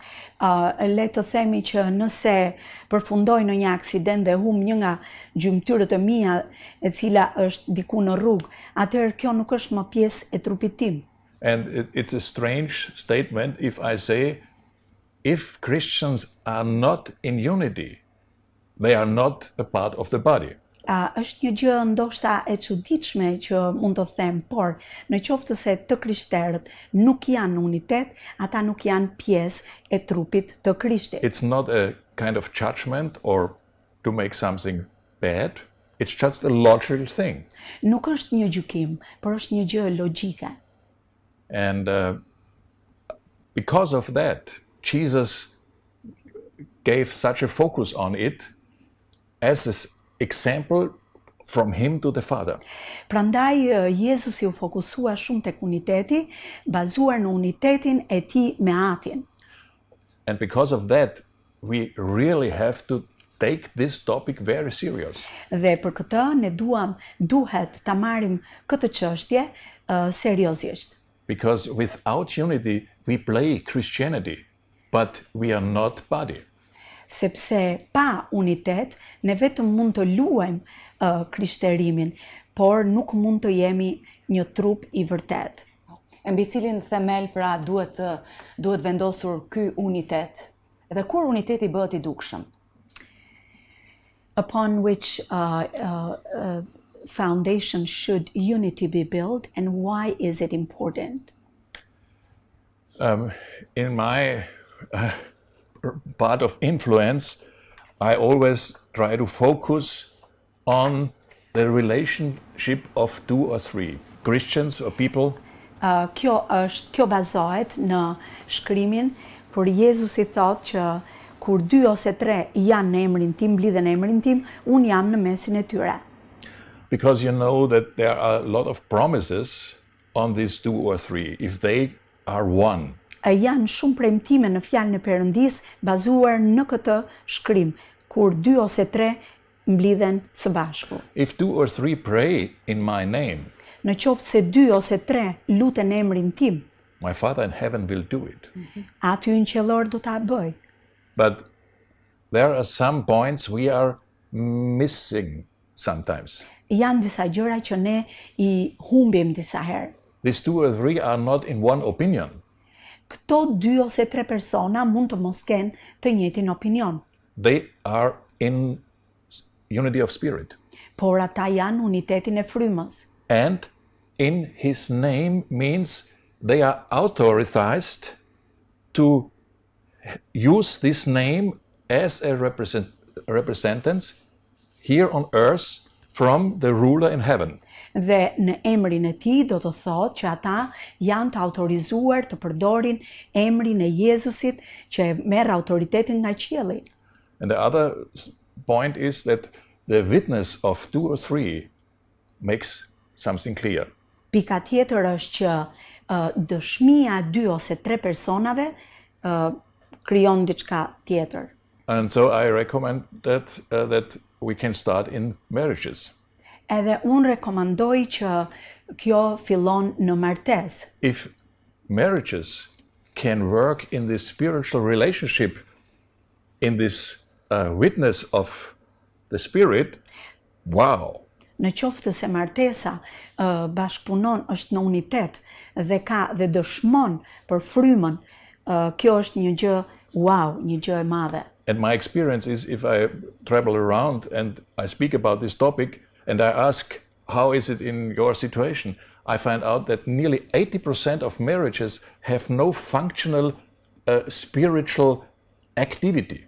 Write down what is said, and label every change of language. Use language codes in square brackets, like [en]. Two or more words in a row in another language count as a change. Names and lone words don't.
[sq] Le të themi që nëse përfundoj në një aksident dhe humb një nga gjymtyrët e mia e cila është diku në rrugë, atëherë kjo nuk është më pjesë e trupit tim. [en] And it's a strange statement if I say, if Christians are not in unity, they are not a part of the body. [sq] Është një gjë ndoshta e çuditshme që mund të them, por në qoftë se të krishterët nuk janë në unitet, ata nuk janë pjesë e trupit të Krishtit. [en] It's not a kind of judgment or to make something bad. It's just a logical thing. [sq] Nuk është një gjykim, por është një gjë logjike. [en] And because of that, Jesus gave such a focus on it as an example from him to the Father. [sq] Prandaj Jezusi u fokusua shumë tek uniteti, bazuar në unitetin e tij me Atin. [en] And because of that, we really have to take this topic very serious. [sq] Dhe për këtë ne duhet ta marrim këtë çështje seriozisht. [en] Because without unity, we play Christianity, but we are not body. [sq] Sepse pa unitet, ne vetëm mund të luajmë krishterimin, por nuk mund të jemi një trup i vërtet. Mbi cilin themel pra duhet vendosur ky unitet, dhe kur uniteti bëhet i dukshëm? [en] Upon which foundation should unity be built, and why is it important? In my part of influence, I always try to focus on the relationship of two or three Christians or people. [sq] Kjo bazohet në shkrimin kur Jezusi thotë që kur 2 ose 3 janë në emrin tim, mblidhen në emrin tim, unë jam në mesin e tyre. [en] Because you know that there are a lot of promises on these 2 or 3 if they are one. [sq] Janë shumë premtime në fjalën e Perëndis bazuar në këtë shkrim, kur 2 ose 3 mblidhen së bashku. [en] If 2 or 3 pray in my name, [sq] në qoftë se 2 ose 3 luten në emrin tim, [en] my Father in heaven will do it. [sq] Aty në qellor do ta bëj. [en] But there are some points we are missing sometimes. [sq] Janë disa gjëra që ne i humbim disa herë. [en] These 2 or 3 are not in one opinion. [sq] Këto 2 ose 3 persona mund të mos kenë të njëjtin opinion. [en] They are in unity of spirit. [sq] Por ata janë unitetin e frymës. [en] And in his name means they are authorized to use this name as a representance here on earth from the ruler in heaven. [sq] Dhe në emrin e tij do të thotë që ata janë të autorizuar të përdorin emrin e Jezusit që merr autoritetin nga qielli. [en] And the other point is that the witness of 2 or 3 makes something clear. [sq] Pika tjetër është që dëshmia e 2 ose 3 personave krijon diçka tjetër. [en] And so I recommend that we can start in marriages. [sq] Edhe unë rekomandoj që kjo fillon në martesë. [en] If marriages can work in this spiritual relationship, in this witness of the Spirit, wow! [sq] Në qoftë se martesa bashkëpunon, është në unitet dhe ka dhe dëshmon për frymën, kjo është një gjë wow, një gjë e madhe. [en] And my experience is if I travel around and I speak about this topic and I ask, how is it in your situation? I find out that nearly 80% of marriages have no functional spiritual activity.